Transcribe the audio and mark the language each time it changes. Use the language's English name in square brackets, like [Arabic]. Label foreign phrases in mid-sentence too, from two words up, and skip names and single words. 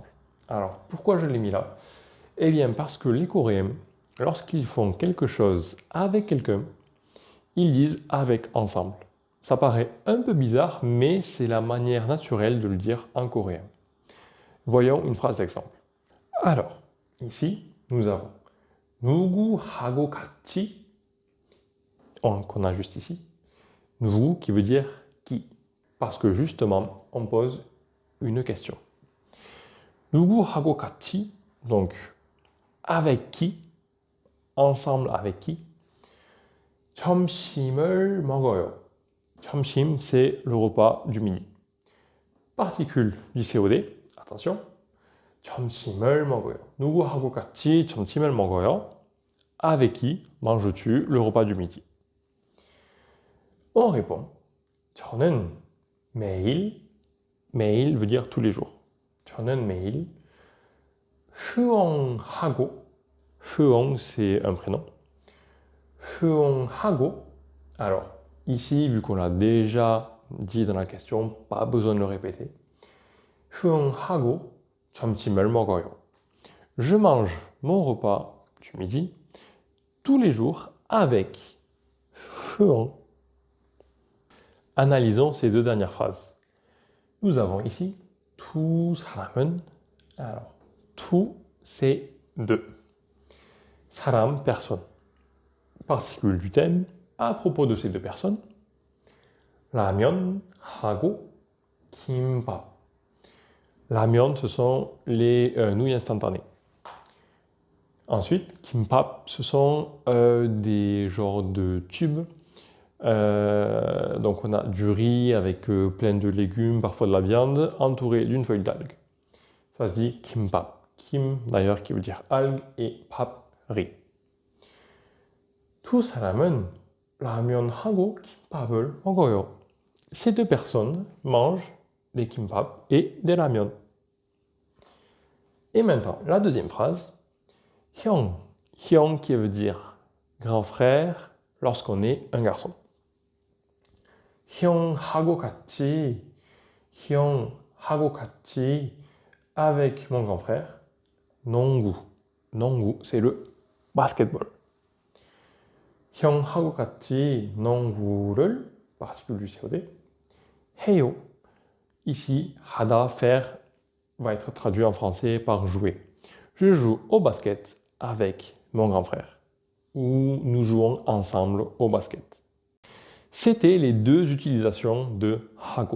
[French] Alors, pourquoi je l'ai mis là? Eh bien, parce que les Coréens, lorsqu'ils font quelque chose avec quelqu'un, ils disent avec ensemble. Ça paraît un peu bizarre, mais c'est la manière naturelle de le dire en coréen. Voyons une phrase d'exemple. Alors, ici, nous avons [Korean] 누구하고 같이, [French] qu'on a juste ici, 누구 qui veut dire qui, parce que justement, on pose une question. [Korean] 누구하고 같이, [French] donc avec qui, ensemble avec qui, [Korean] 점심을 먹어요. 점심, [French] c'est le repas du midi. Particule du COD, attention. [Korean] 점심을 먹어요. 누구하고 같이 점심을 먹어요? [French] Avec qui manges-tu le repas du midi? On répond. [Korean] 저는 매일, 매일 [French] veut dire tous les jours. [Korean] 저는 매일 수영하고, 수영 [French] c'est un prénom. 수영하고, alors ici, vu qu'on l'a déjà dit dans la question, pas besoin de le répéter. [Korean] 수영하고 점심을 먹어요. [French] Je mange mon repas du midi tous les jours avec 수영. Analysons ces deux dernières phrases. Nous avons ici [Korean] 두 사람은. [French] Alors, 두, c'est deux. 사람, personne. Particule du thème. À propos de ces deux personnes, [Korean] 라면하고 김밥. 라면, [French] ce sont les nouilles instantanées. Ensuite, kimbap, ce sont des genres de tubes. Donc on a du riz avec plein de légumes, parfois de la viande, entouré d'une feuille d'algue. Ça se dit kimbap. Kim, d'ailleurs, qui veut dire algue, et pap, riz. [Korean] 두 사람은 라면하고 김밥을 먹어요. [French] Ces deux personnes mangent des kimbap et des ramen. Et maintenant, la deuxième phrase. [Korean] 형, 형 [French] qui veut dire grand frère lorsqu'on est un garçon. [Korean] 형하고 같이, 형하고 같이 [French] avec mon grand frère. [Korean] 농구, 농구 [French] c'est le basketball. [Korean] 형하고 같이 농구를 [French] particule du COD. [Korean] 해요. [French] Ici, 하다, faire, va être traduit en français par jouer. Je joue au basket avec mon grand frère. Ou nous jouons ensemble au basket. C'était les deux utilisations de 하고.